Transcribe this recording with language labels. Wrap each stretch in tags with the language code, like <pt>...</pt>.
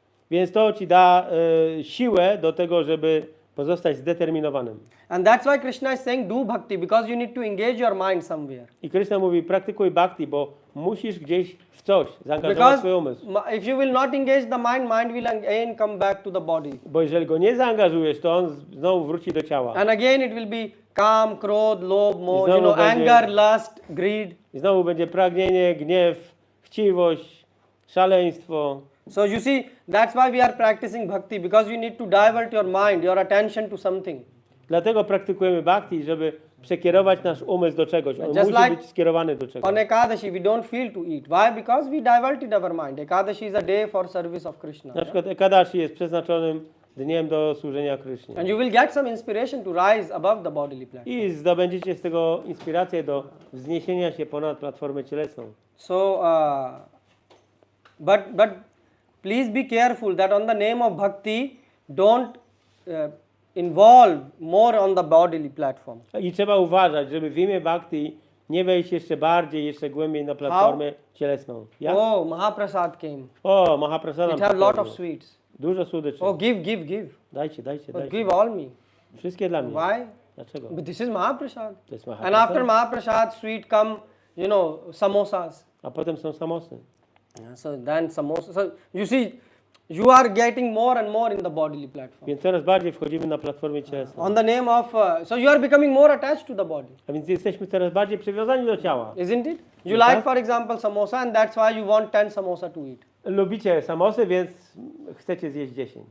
<pl>Więc to ci da siłę do tego, żeby pozostać zdeterminowanym.</pl> <en>And that's why Krishna is saying do bhakti, because you need to engage your mind somewhere.</en> <pl>I Krishna mówi, praktykuj bhakti, bo musisz gdzieś w coś zaangażować</pl> <en>Because</en> <pl>swój umysł.</pl> <en>if you will not engage the mind, mind will again come back to the body.</en> <pl>Bo jeżeli go nie zaangażujesz, to on znowu wróci do ciała.</pl> <en>And again it will be calm, krodh, lobh, moh,</en> <pl>Znowu</pl> <en>you know,</en> <pl>będzie-</pl> <en>anger, lust, greed.</en> <pl>I znowu będzie pragnienie, gniew, chciwość, szaleństwo.</pl> <en>So you see, that's why we are practicing bhakti, because you need to divert your mind, your attention to something.</en> <pl>Dlatego praktykujemy bhakti, żeby przekierować nasz umysł do czegoś.</pl> <en>On Just</en> <pl>musi</pl> <en>like</en> <pl>być skierowany do czegoś.</pl> <en>On Ekadashi, we don't feel to eat. Why? Because we diverted our mind. Ekadashi is a day for service of Krishna.</en> <pl>Na przykład Ekadashi jest przeznaczonym dniem do służenia Krysznie.</pl> <en>And you will get some inspiration to rise above the bodily platform.</en> <pl>I zdobędziecie z tego inspirację do wzniesienia się ponad platformę cielesną.</pl> <en>So, but please be careful that on the name of bhakti, don't involve more on the bodily platform.</en> <pl>I trzeba uważać, żeby w imię bhakti nie wejść jeszcze bardziej, jeszcze głębiej na platformę cielesną. Jak?</pl> <en>Oh, Mahaprasad came.</en> <pl>O, Mahaprasadam.</pl> <en>It have lot of</en> <pl>przychodzi.</pl> <en>sweets.</en> <pl>Dużo słodyczy.</pl> <en>Oh, give.</en> <pl>Dajcie.</pl> <en>Oh, give all me.</en> <pl>Wszystkie dla mnie.</pl> <en>Why?</en> <pl>Dlaczego?</pl> <en>But this is Mahaprasad.</en> <pl>To jest</pl> <en>And after</en> <pl>Mahaprasad.</pl> <en>Mahaprasad sweet come, you know, samosas.</en> <pl>A potem są samosy.</pl> <en>So then samosa. So you see, you are getting more and more in the bodily platform.</en> <pl>Więc coraz bardziej wchodzimy na platformę cielesną.</pl> <en>On the name of, so you are becoming more attached to the body,</en> <pl>A więc jesteśmy coraz bardziej przywiązani do ciała.</pl> <en>isn't it? You Yes, like, sir. for example, samosa, and that's why you want 10 samosa to eat.</en> <pl>Lubicie samosy, więc chcecie zjeść 10.</pl>